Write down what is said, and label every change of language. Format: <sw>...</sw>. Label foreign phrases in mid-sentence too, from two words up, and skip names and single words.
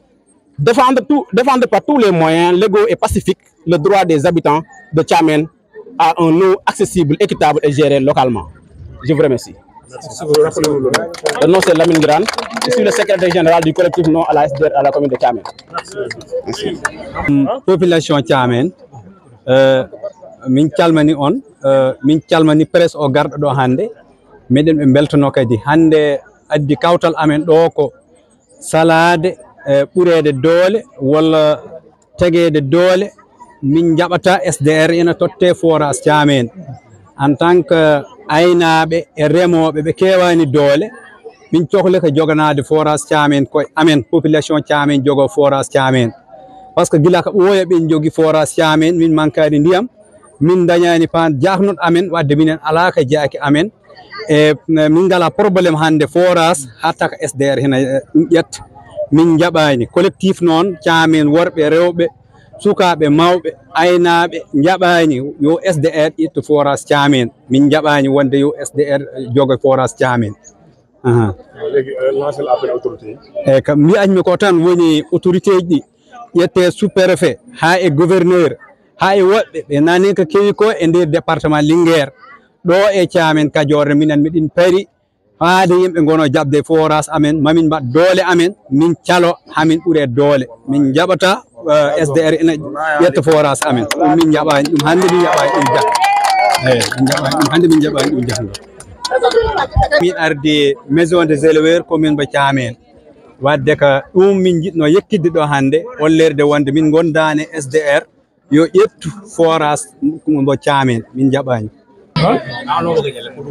<fr>Défendre par tous les moyens légaux et pacifiques le droit des habitants de Thiamène à un eau accessible, équitable et géré localement. Je vous remercie. Merci. Le nom c'est Lamine Grane. Je suis le secrétaire général du collectif non à la SDR à la commune de Thiamène. Merci.</fr> <ff>Population Thiamène, min calmani on, min calmani presse o garɗo ɗo hande, meɗen ɓe beltono kadi hande addi kawtal amen ɗo ko salade ɓurede doole walla tegede doole min jaɓata SDR ina totte forage Thiamène</ff> <fr>en tant que</fr> <ff>aynaɓe e remoɓe ɓe kewani doole min cohli ko joganade forage Thiamène koye amen population Thiamène jogo forage Thiamène</ff> <fr>par ce que</fr> <ff>gila ko ɓooya ɓen jogui forage Thiamène min mankani ndiyam min dañani pan jahnoɗo amen wadde minen ala ko jaaki amen e min gala probléme hande forage hatta ko SDR hena ɗum ƴetta min jaɓani collectif noon Thiamène worɓe rewɓe sukaɓe mawɓe aynaɓe jaɓani yo SDR ƴettu forage Thiamène min jaɓani wonde yo SDR jogo forage Thiamène</ff> <fr>lancer l'appel autorité</fr> <ff>e kam mbiyatmi ko tan woni autorité ji ɗi ƴette</ff> <fr>sous préfet</fr> <ff>ha e gouverneur ha e woɓɓe ɓe nani ko kewi ko e nder département Linguére ɗo e Thiamène Kadior minen miɗin paari haade yimɓe gono jabde forage amen mamin mbaɗ doole amen min calo hamin ɓuure doole min jaɓata SDR ina ƴetta forage amen ɗum min jaɓani ɗum hande min jaɓani ɗum jak eyi min jaɓani ɗum hande min jaɓani ɗum jakgo min ardi</ff> <fr>maison des éleveurs</fr> <ff>commune mo Thiamène wadde ko ɗum min jiɗno yekkidde ɗo hande hollerde wonde min gondani SDR yo ƴettu forage mo Thiamène min jaɓani</ff>